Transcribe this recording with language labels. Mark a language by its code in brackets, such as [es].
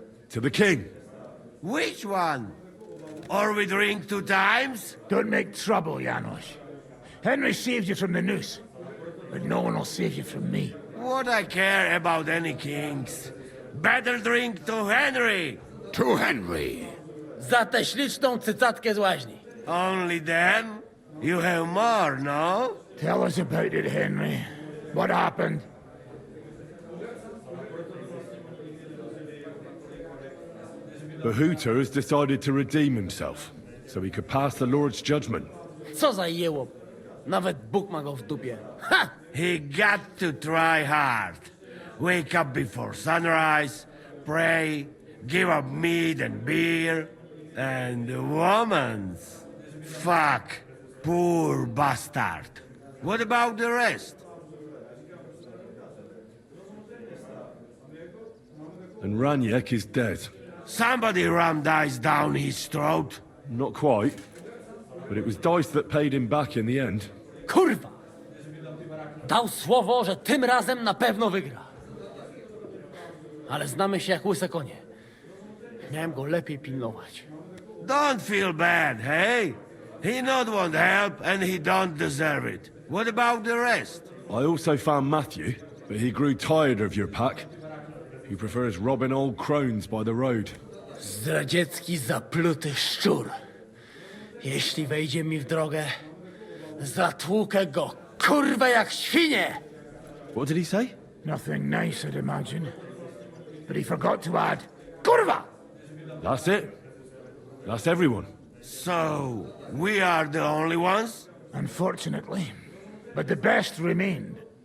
[en] To the king. Which one? Or we drink 2 times? Don't make trouble, Janos. Henry saved you from the noose, but no one will save you from me. What I care about any kings? Better drink to Henry! To Henry. [pl] Za tę śliczną cycatkę z łaźni. [en] Only then? You have more, no? Tell us about it, Henry. What happened? The Hooter has decided to redeem himself, so he could pass the Lord's judgment. [pl] Co za jełop. Nawet Bóg ma go w dupie. Ha! [en] He got to try hard. Wake up before sunrise, pray, give up meat and beer, and womans. Fuck, poor bastard. What about the rest? And Raniek is dead. Somebody rammed dice down his throat. Not quite. But it was dice that paid him back in the end. [pl] Kurwa! Dał słowo, że tym razem na pewno wygra. Ale znamy się jak łyse konie. Miałem go lepiej pilnować. [en] Don't feel bad, hey? He not want help and he don't deserve it. What about the rest? I also found Matthew, but he grew tired of your pack. He prefers robbing old crones by the road. [pl] Zdradziecki, zapluty szczur. Jeśli wejdzie mi w drogę, zatłukę go, kurwa, jak świnie! [en] What did he say? Nothing nice, I'd imagine. But he forgot to add, kurwa! That's it. That's everyone. So, we are the only ones? Unfortunately. But the best remained.